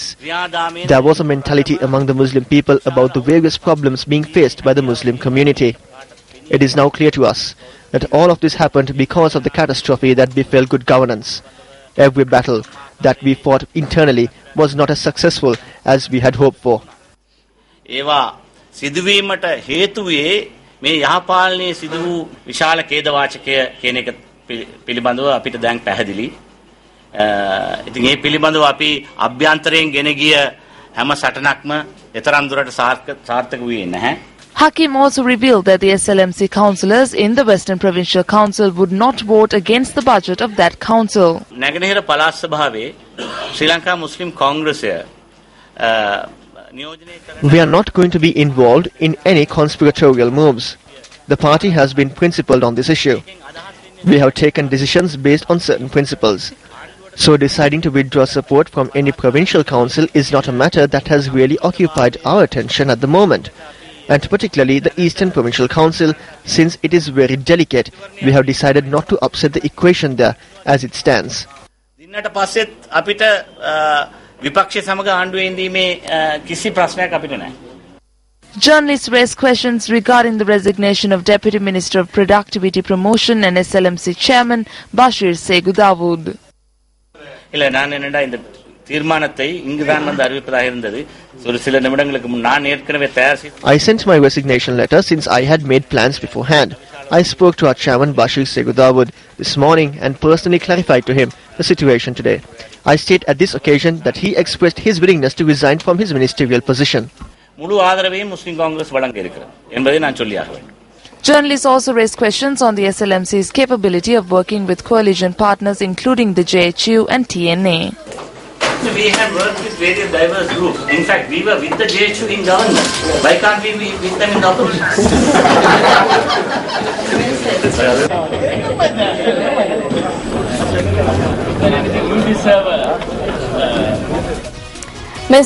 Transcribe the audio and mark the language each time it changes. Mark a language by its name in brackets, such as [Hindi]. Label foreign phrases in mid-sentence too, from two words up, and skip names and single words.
[English] There was a mentality among the Muslim people about the various problems being faced by the Muslim community. It is now clear to us that all of this happened because of the catastrophe that befell good governance. Every battle that we fought internally was not as successful as we had hoped for. [Sinhala] ඒවා සිදුවීමට හේතුවේ මේ යහපාලනයේ සිදු වූ විශාල ඛේදවාචකය කියන එක පිළිබඳව අපිට දැන් පැහැදිලි. ඉතින් මේ පිළිබඳව අපි අභ්‍යන්තරයෙන් ගෙන ගිය හැම සටනක්ම එතරම් දුරට සාර්ථක වුණේ නැහැ. [English] Hakim also revealed that the SLMC councillors in the Western Provincial Council would not vote against the budget of that council. [Sinhala] නැගෙනහිර පළාත් සභාවේ ශ්‍රී ලංකා මුස්ලිම් කොංග්‍රසය [English] We are not going to be involved in any conspiratorial moves. The party has been principled on this issue. We have taken decisions based on certain principles. So deciding to withdraw support from any provincial council is not a matter that has really occupied our attention at the moment. And particularly the Eastern Provincial Council, since it is very delicate, we have decided not to upset the equation there as it stands. [Sinhala] දින්නට පස්සෙත් අපිට විපක්ෂ සමග ආණ්ඩුවේ ඉඳීමේ කිසි ප්‍රශ්නයක් අපිට නැහැ. [English] Journalists raised questions regarding the resignation of Deputy Minister of Productivity Promotion and SLMC Chairman Bashir Segu Dawood. [Tamil] இல்ல நான் என்னடா இந்த தீர்மானத்தை இங்குதான் வந்து அறிவிப்பதாக இருந்தது. ஒரு சில நிமிடங்களுக்கு முன் நான் ஏற்கனவே தயார் செய்து [English] I sent my resignation letter since I had made plans beforehand. I spoke to our chairman Bashir Segu Dawood this morning and personally clarified to him the situation today. I state at this occasion that he expressed his willingness to resign from his ministerial position. [Tamil] முழு ஆதரவையும் முஸ்லிம் காங்கிரஸ் வழங்க இருக்கிறது என்பதை நான் சொல்லியாக வேண்டும். [English] Journalists also raised questions on the SLMC's capability of working with coalition partners including the JHU and TNA. We have worked with various diverse groups. In fact, we were with the JHU in government. Why can't we be with them in the opposition? Mr.